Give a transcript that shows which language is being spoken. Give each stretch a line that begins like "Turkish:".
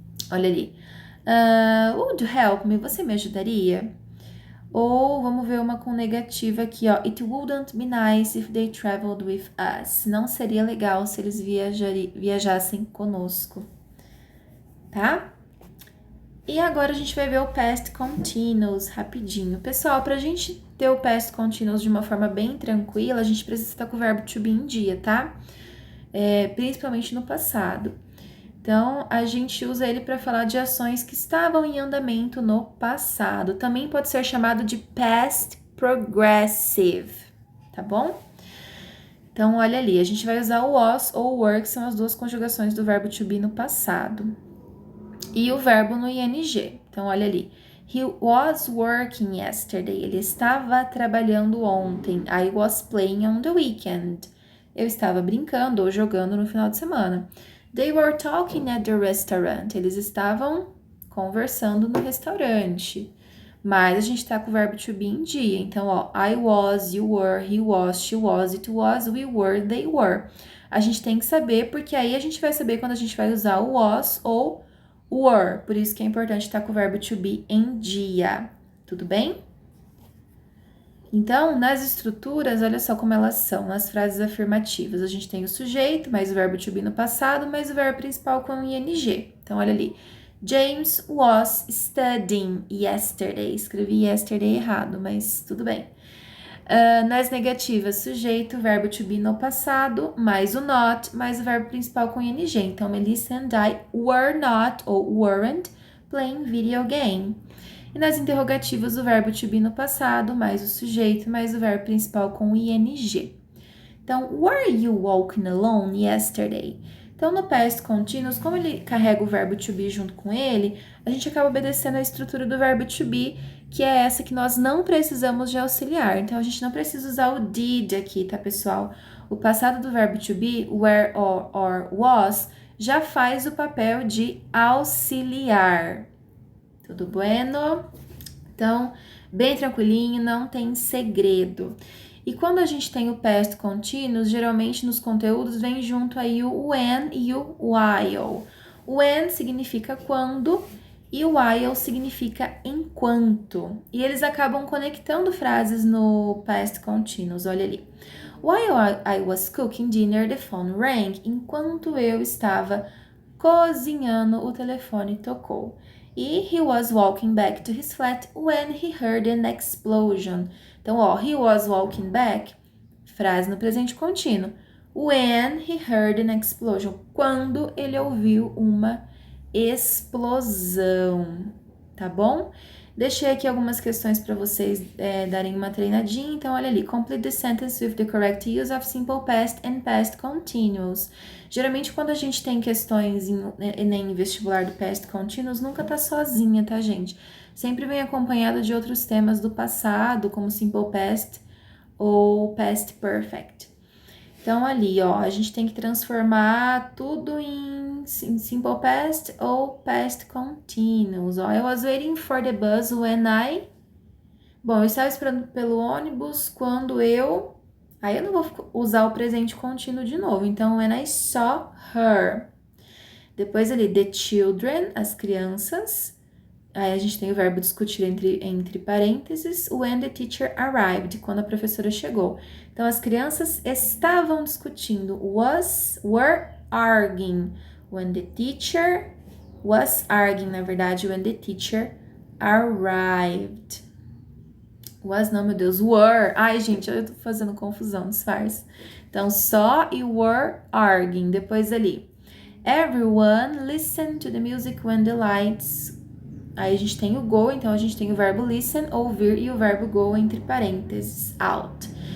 Portuguese: Olha ali.
English: Would you help me?
Portuguese: Você me ajudaria? Ou vamos ver uma com negativa aqui, ó.
English: It wouldn't be nice if they traveled with us.
Portuguese: Não seria legal se eles viajassem conosco, tá? E agora a gente vai ver o past continuous rapidinho. Pessoal, pra gente ter o past continuous de uma forma bem tranquila, a gente precisa estar com o verbo to be em dia, tá? Principalmente no passado. Então, a gente usa ele para falar de ações que estavam em andamento no passado. Também pode ser chamado de past progressive, tá bom? Então, olha ali, a gente vai usar o was ou o were, que são as duas conjugações do verbo to be no passado. E o verbo no ing. Então, olha ali.
English: He was working yesterday.
Portuguese: Ele estava trabalhando ontem.
English: I was playing on the weekend.
Portuguese: Eu estava brincando ou jogando no final de semana.
English: They were talking at the restaurant.
Portuguese: Eles estavam conversando no restaurante. Mas a gente tá com o verbo to be em dia.
English: Então, ó, I was, you were, he was, she was, it was, we were, they were.
Portuguese: A gente tem que saber, porque aí a gente vai saber quando a gente vai usar o was ou were. Por isso que é importante estar com o verbo to be em dia. Tudo bem? Então, nas estruturas, olha só como elas são, nas frases afirmativas. A gente tem o sujeito, mais o verbo to be no passado, mais o verbo principal com o ing. Então, olha ali.
English: James was studying yesterday.
Portuguese: Escrevi yesterday errado, mas tudo bem. Nas negativas, sujeito, verbo to be no passado, mais o not, mais o verbo principal com ing.
English: Então, Melissa and I were not ou weren't playing video game.
Portuguese: E nas interrogativas, o verbo to be no passado, mais o sujeito, mais o verbo principal com ing.
English: Então, were you walking alone yesterday?
Portuguese: Então, no past continuous, como ele carrega o verbo to be junto com ele, a gente acaba obedecendo a estrutura do verbo to be, que é essa que nós não precisamos de auxiliar. Então, a gente não precisa usar o did aqui, tá, pessoal? O passado do verbo to be, were or was, já faz o papel de auxiliar. Tudo bueno? Então, bem tranquilinho, não tem segredo. E quando a gente tem o past continuous, geralmente nos conteúdos vem junto aí o when e o while. O when significa quando e o while significa enquanto. E eles acabam conectando frases no past continuous, olha ali.
English: While I was cooking dinner, the phone rang.
Portuguese: Enquanto eu estava cozinhando, o telefone tocou.
English: E he was walking back to his flat when he heard an explosion.
Portuguese: Então, ó,
English: he was walking back,
Portuguese: frase no presente contínuo.
English: When he heard an explosion.
Portuguese: Quando ele ouviu uma explosão, tá bom? Deixei aqui algumas questões para vocês darem uma treinadinha. Então, olha ali.
English: Complete the sentence with the correct use of simple past and past continuous.
Portuguese: Geralmente, quando a gente tem questões em vestibular do past continuous, nunca tá sozinha, tá, gente? Sempre vem acompanhada de outros temas do passado, como simple past ou past perfect. Então, ali, ó, a gente tem que transformar tudo em simple past ou past continuous.
English: Ó, I was waiting for the bus when I...
Portuguese: Bom, eu estava esperando pelo ônibus quando eu... Aí eu não vou usar o presente contínuo de novo.
English: Então, when I saw her.
Portuguese: Depois ali,
English: the children,
Portuguese: as crianças. Aí a gente tem o verbo discutir entre parênteses,
English: when the teacher arrived,
Portuguese: quando a professora chegou. Então, as crianças estavam discutindo,
English: were arguing, when the teacher was arguing,
Portuguese: na verdade,
English: when the teacher arrived.
Portuguese: Was, não, meu Deus, were. Ai, gente, eu tô fazendo confusão, disfarce. Então, só e
English: were arguing. Depois ali, everyone listened to the music when the lights...
Portuguese: Aí a gente tem o go, então a gente tem o verbo listen, ouvir, e o verbo go entre parênteses, out.